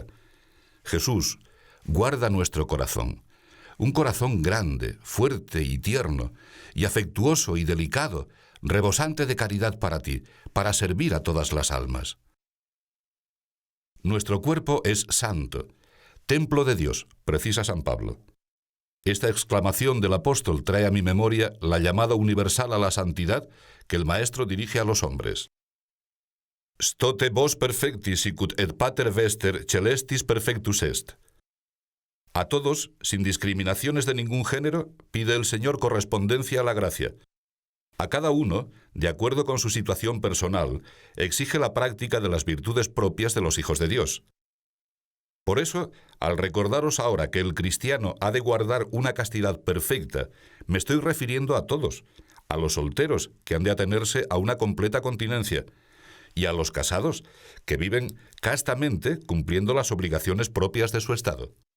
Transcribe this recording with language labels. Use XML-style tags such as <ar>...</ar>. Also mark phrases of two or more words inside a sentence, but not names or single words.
<es>Jesús, guarda nuestro corazón, un corazón grande, fuerte y tierno, y afectuoso y delicado, rebosante de caridad para ti, para servir a todas las almas. Nuestro cuerpo es santo, templo de Dios, precisa San Pablo. Esta exclamación del apóstol trae a mi memoria la llamada universal a la santidad que el Maestro dirige a los hombres.</es> <la>Stote vos perfectis sicut et pater vester celestis perfectus est.</la> <es>A todos, sin discriminaciones de ningún género, pide el Señor correspondencia a la gracia. A cada uno, de acuerdo con su situación personal, exige la práctica de las virtudes propias de los hijos de Dios. Por eso, al recordaros ahora que el cristiano ha de guardar una castidad perfecta, me estoy refiriendo a todos, a los solteros, que han de atenerse a una completa continencia, y a los casados, que viven castamente cumpliendo las obligaciones propias de su estado.</es>